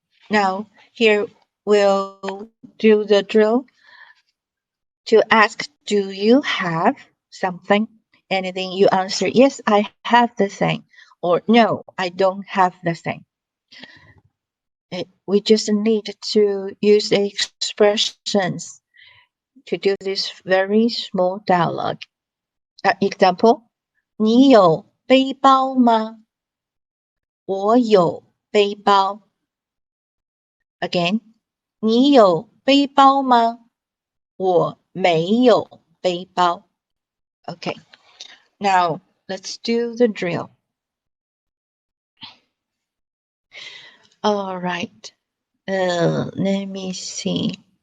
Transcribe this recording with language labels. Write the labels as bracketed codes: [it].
[en] Now here we'll do the drill to ask, do you have something? And then you answer, yes, I have the thing, or no, I don't have the thing. We just need to use the expressions to do this very small dialogue. [zh] Example, 你有背包吗？我有背包。 [en] Again, [zh] 你有背包吗？我没有背包。 [en] Okay, now let's do the drill. All right, let me see.